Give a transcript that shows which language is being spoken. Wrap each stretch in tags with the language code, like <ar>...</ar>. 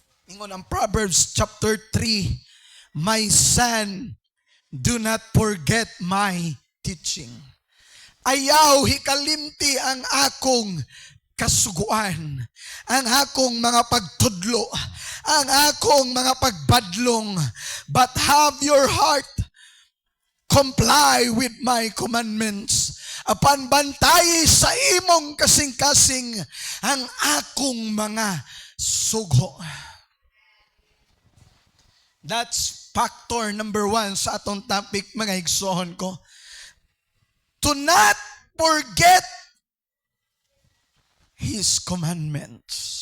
<ceb>Ingon ang</ceb> <en>Proverbs chapter 3, My son, do not forget my teaching.</en> <ceb>Ayaw hikalimti ang akong kasuguan, ang akong mga pagtudlo, ang akong mga pagbadlong,</ceb> <en>but have your heart comply with my commandments.</en> <ceb>Apan bantayi sa imong kasing-kasing ang akong mga sugo.</ceb> <en>That's factor number 1</en> <ceb>sa atong topic, mga igsoon ko.</ceb> <en>To not forget His commandments.</en>